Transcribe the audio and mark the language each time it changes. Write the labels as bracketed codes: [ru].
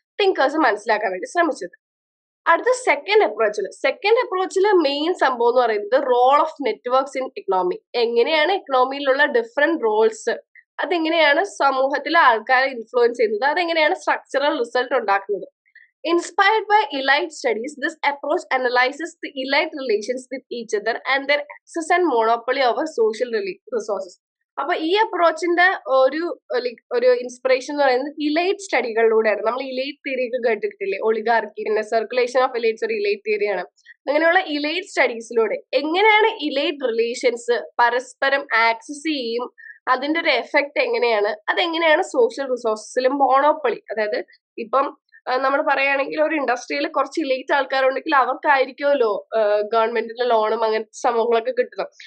[ml] Thinkers മനസ്സിലാക്കാൻ വേണ്ടി ശ്രമിച്ചത്. അടുത്ത സെക്കൻഡ് അപ്രോച്ചില് മെയിൻ സംഭവം എന്ന് പറയുന്നത് role of networks in economy. എങ്ങനെയാണ് എക്കണോമിയിലുള്ള ഡിഫറെന്റ് റോൾസ്, അതെങ്ങനെയാണ് സമൂഹത്തിലെ ആൾക്കാരെ ഇൻഫ്ലുവൻസ് ചെയ്യുന്നത്, അതെങ്ങനെയാണ് സ്ട്രക്ചറൽ റിസൾട്ട് ഉണ്ടാക്കുന്നത്. [en] Inspired by elite studies, this approach analyzes the elite relations with each other and their access and monopoly over social resources. [ml] അപ്പൊ ഈ അപ്രോച്ചിന്റെ ഒരു ഇൻസ്പിറേഷൻ എന്ന് പറയുന്നത് ഇലൈറ്റ് സ്റ്റഡികളിലൂടെയാണ്. നമ്മൾ ഇലൈറ്റ് തിയറി ഒക്കെ കേട്ടിട്ടില്ലേ? ഒളിഗാർക്കി, പിന്നെ സർക്കുലേഷൻ ഓഫ് ഇലൈറ്റ്സ് ഒരു ഇലൈറ്റ് തിയറിയാണ്. അങ്ങനെയുള്ള ഇലൈറ്റ് സ്റ്റഡീസിലൂടെ എങ്ങനെയാണ് ഇലൈറ്റ് റിലേഷൻസ് പരസ്പരം ആക്സസ് ചെയ്യും, അതിന്റെ ഒരു എഫക്ട് എങ്ങനെയാണ്, അതെങ്ങനെയാണ് സോഷ്യൽ റിസോഴ്സസിലും മോണോപ്പൊളി, അതായത് ഇപ്പം നമ്മൾ പറയുകയാണെങ്കിൽ ഒരു ഇൻഡസ്ട്രിയിൽ കുറച്ച് ഇലൈറ്റ് ആൾക്കാരുണ്ടെങ്കിൽ അവർക്കായിരിക്കുമല്ലോ ഗവൺമെന്റിന്റെ ലോണും അങ്ങനത്തെ സംഭവങ്ങളൊക്കെ കിട്ടുന്നത്.